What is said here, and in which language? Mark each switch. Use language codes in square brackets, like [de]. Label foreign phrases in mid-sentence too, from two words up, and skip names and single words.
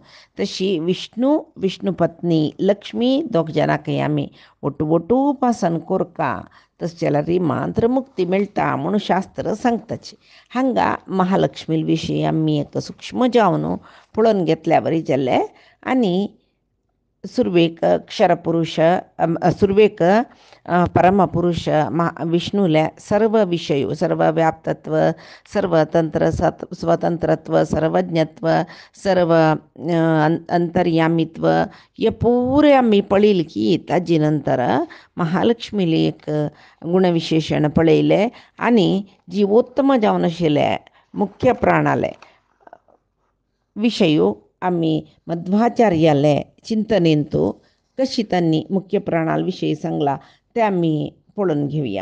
[kok] तशी विष्णू पत्नी लक्ष्मी दोग जाणांकय आमी ओटू उपासन करता. तशें जाल्यार मात्र मुक्ती मेळटा म्हूण शास्त्र सांगताची. हांगा महालक्ष्मी विशीं आमी एक सूक्ष्म जावन पळोवन घेतल्या बरी जालें. आनी सुर्वेक क्षरपुरुष सुर्वेक परमपुरुष विष्णूला सर्व विषय सर्व व्याप्तत्व सर्वतंत्र स्वतंत्रत्व सर्वज्ञत्व सर्व अंतर्यामित्व हे पुरे आम्ही पळील की ताजी नंतर महालक्ष्मीला एक गुणविशेषण पळयले आणि जीवोत्तम जावन आशिल्ले मुख्य प्राणाले विषयू आम्ही मध्वाचार्याले चिंतनेंतू कशी त्यांनी मुख्य प्राणाविषयी सांगला ते आम्ही पळून घेऊया.